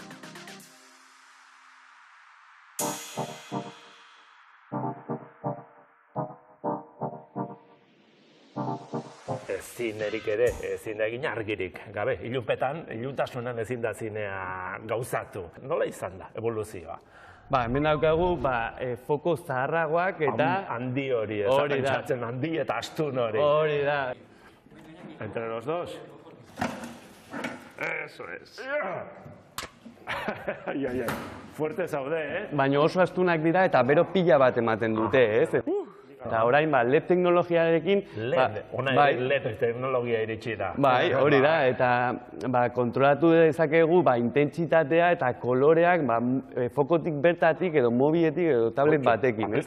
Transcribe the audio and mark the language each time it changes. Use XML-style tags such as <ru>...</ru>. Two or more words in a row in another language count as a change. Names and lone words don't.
<eu>Zinerik ere, ezin da egin argirik gabe, ilunpetan, iluntasunan ezin da zinea gauzatu. Nola izan da, evoluzioa? Hemen daukagu foko zaharragoak eta... Handi hori, ez pentsatzen handi eta astun hori. Hori da.</eu> <es>Entre los dos. Eso es.</es> <eu>Ai, ai, ai. Fuerte zaude, Baina oso astunak dira eta bero pila bat ematen dute, ez? Eta orain, LED teknologiarekin... LED teknologia iritsi da. Bai, hori da, eta kontrolatu dezakegu intentsitatea eta koloreak fokotik bertatik edo mobiletik edo tablet batekin, ez?</eu>